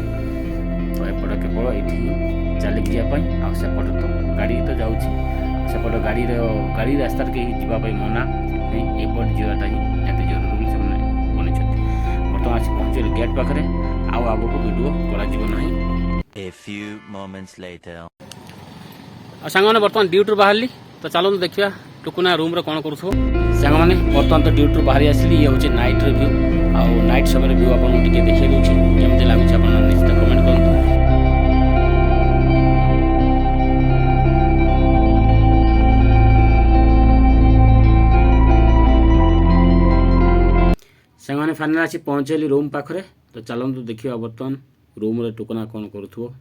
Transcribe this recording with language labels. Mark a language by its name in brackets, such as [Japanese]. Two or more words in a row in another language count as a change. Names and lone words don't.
[Odia] ତ ଏପଟ କେବଳ ଏଇଠି ଚାଲିକି ଯିବା ପାଇଁ, ଆଉ ସେପଟେ ତ ଗାଡ଼ି ତ ଯାଉଛି, ସେପଟ ଗାଡ଼ି ରାସ୍ତାରେ କେହି ଯିବା ପାଇଁ ମନା, ସେଥିପାଇଁ ଏପଟେ ଯିବାଟା ହିଁ ଏତେ ଜରୁରୀ ବୋଲି ସେମାନେ ବନେଇଛନ୍ତି। ବର୍ତ୍ତମାନ ଆସି ପହଞ୍ଚିଗଲେ ଗେଟ୍ ପାଖରେ, ଆଉ ଆଗକୁ ଭିଡ଼ିଓ କରାଯିବ ନାହିଁ। [English] A few moments later. [Odia] ଆଉ ସାଙ୍ଗମାନେ ବର୍ତ୍ତମାନ ଡ୍ୟୁଟିରୁ ବାହାରିଲି, ତ ଚାଲନ୍ତୁ ଦେଖିବା ଟୁକୁନା ରୁମ୍ରେ କ'ଣ କରୁଥିବ। ସାଙ୍ଗମାନେ ବର୍ତ୍ତମାନ ତ ଡ୍ୟୁଟିରୁ ବାହାରି ଆସିଲି, ଇଏ ହେଉଛି [English] night view, [Odia] ଆଉ ନାଇଟ୍ ସମୟରେ ଭ୍ୟୁ ଆପଣଙ୍କୁ ଟିକେ ଦେଖାଇ ଦେଉଛି, କେମିତି ଲାଗୁଛି ଆପଣ ନିଶ୍ଚିତ କମେଣ୍ଟ କରନ୍ତୁ। ସାଙ୍ଗମାନେ ଫାଇନାଲ ଆସି ପହଞ୍ଚିଲି ରୁମ୍ ପାଖରେ, ତ ଚାଲନ୍ତୁ ଦେଖିବା ବର୍ତ୍ତମାନ ରୁମ୍ରେ ଟୁକୁନା କ'ଣ କରୁଥିବ।